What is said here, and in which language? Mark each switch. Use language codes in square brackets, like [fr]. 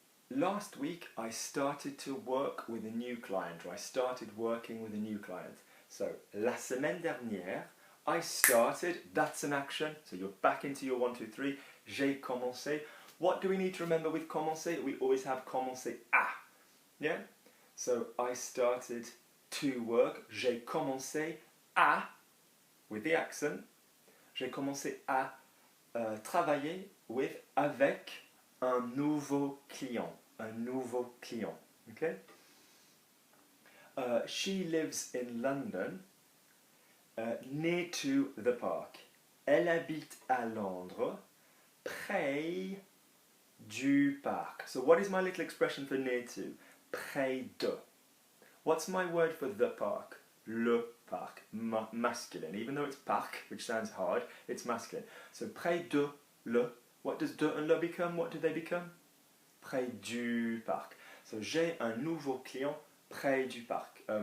[en] Last week I started to work with a new client, or I started working with a new client. So, [fr] la semaine dernière, [en] I started, that's an action, so you're back into your 1, 2, 3, [fr] j'ai commencé. [en] What do we need to remember with commencé? We always have commencé à, yeah? So, I started to work, [fr] j'ai commencé à, [en] with the accent, [fr] j'ai commencé à travailler [en] with, [fr] avec un nouveau client, [en] okay? She lives in London, near to the park. [fr] Elle habite à Londres, près du parc. [en] So what is my little expression for near to? [fr] Près de. [en] What's my word for the park? [fr] Le parc, [en] masculine. Even though it's parc, which sounds hard, it's masculine. So [fr] près de, le. [en] What does de and le become? What do they become? [fr] Près du parc. So j'ai un nouveau client près du parc.